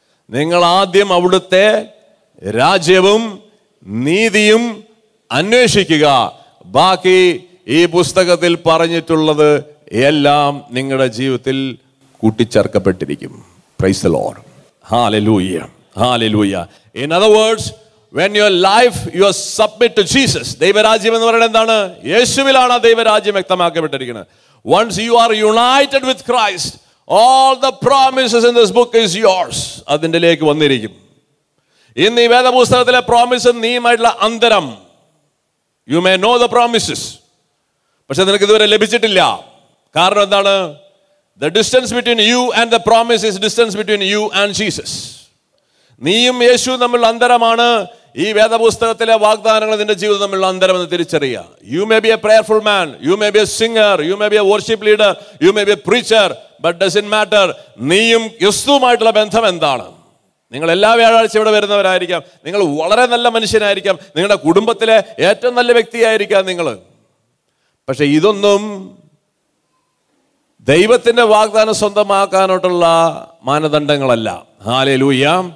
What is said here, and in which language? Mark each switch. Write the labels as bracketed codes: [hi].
[ml] നിങ്ങൾ ആദ്യം അവിടുത്തെ രാജ്യവും നീതിയും അന്വേഷിക്കുക, ബാക്കി ഈ പുസ്തകത്തിൽ പറഞ്ഞിട്ടുള്ളത് എല്ലാം നിങ്ങളുടെ ജീവിതത്തിൽ കൂട്ടിച്ചേർക്കപ്പെട്ടിരിക്കും. [en] Praise the Lord. Hallelujah, hallelujah. In other words, when your life you submit to Jesus. [ml] ദൈവരാജ്യം എന്ന് പറയുന്നത് എന്താണ്? യേശുവിലാണ് ദൈവരാജ്യം വ്യക്തമാക്കപ്പെട്ടിരിക്കുന്നത്. [en] Once you are united with Christ, all the promises in this book is yours. [ml] അതിൻ്റെലേക്ക് വന്നിരിക്കും. ഇന്ന് ഈ വേദപുസ്തകത്തിലെ പ്രോമിസ് നീയുമായിട്ടുള്ള അന്തരം, [en] you may know the promises, [ml] പക്ഷെ നിനക്ക് ഇതുവരെ ലഭിച്ചിട്ടില്ല. കാരണം എന്താണ്? [en] The distance between you and the promise is distance between you and Jesus. [ml] നീയും യേശു തമ്മിലുള്ള അന്തരമാണ് ഈ വേദപുസ്തകത്തിലെ വാഗ്ദാനങ്ങൾ നിന്റെ ജീവിതം തമ്മിലുള്ള അന്തരം എന്ന് തിരിച്ചറിയുക. [en] You may be a prayerful man, you may be a singer, you may be a worship leader, you may be a preacher, but doesn't matter. [ml] നീയും യേശുവുമായിട്ടുള്ള ബന്ധം എന്താണ്? നിങ്ങൾ എല്ലാ വ്യാഴാഴ്ച ഇവിടെ വരുന്നവരായിരിക്കാം, നിങ്ങൾ വളരെ നല്ല മനുഷ്യനായിരിക്കാം, നിങ്ങളുടെ കുടുംബത്തിലെ ഏറ്റവും നല്ല വ്യക്തിയായിരിക്കാം നിങ്ങൾ. പക്ഷെ ഇതൊന്നും ദൈവത്തിൻ്റെ വാഗ്ദാനം സ്വന്തമാക്കാനോട്ടുള്ള മാനദണ്ഡങ്ങളല്ല. ഹല്ലേലൂയ.